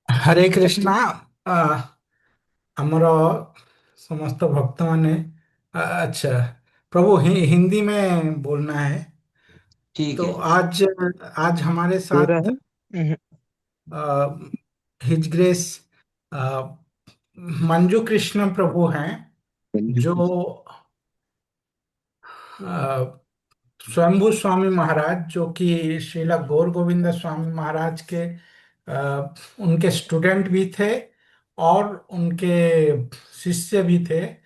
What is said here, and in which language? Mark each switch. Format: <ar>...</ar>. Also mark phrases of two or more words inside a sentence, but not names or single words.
<hi>हरे कृष्णा। आ,</hi> <or>ଆମର ସମସ୍ତ</or> <hi>भक्त माने अच्छा प्रभु हिंदी में बोलना है। ठीक तो है। आज आज हमारे हो रहा साथ है।</hi> <en>His Grace</en> <hi>मंजू कृष्ण प्रभु हैं, जो अ, स्वयंभू स्वामी महाराज, जो कि श्रीला गौर गोविंद स्वामी महाराज के उनके स्टूडेंट भी थे और उनके शिष्य भी थे।</hi>